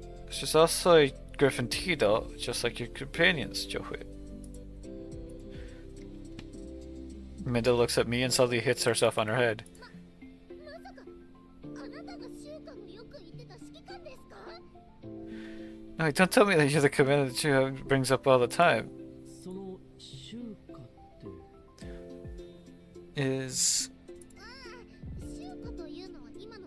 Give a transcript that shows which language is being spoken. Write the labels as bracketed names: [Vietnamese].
[English] She's also a Griffin Tito, just like your companions, Johui. Minda looks at me and suddenly hits herself on her head. [Japanese] まさか、あなたがシュウカのよく言ってた指揮官ですか？ [English] No, don't tell me that you're the commander that Chuha brings up all the time. [Japanese] その週華って [English] Is [Japanese] ああ、シュウカというのは今の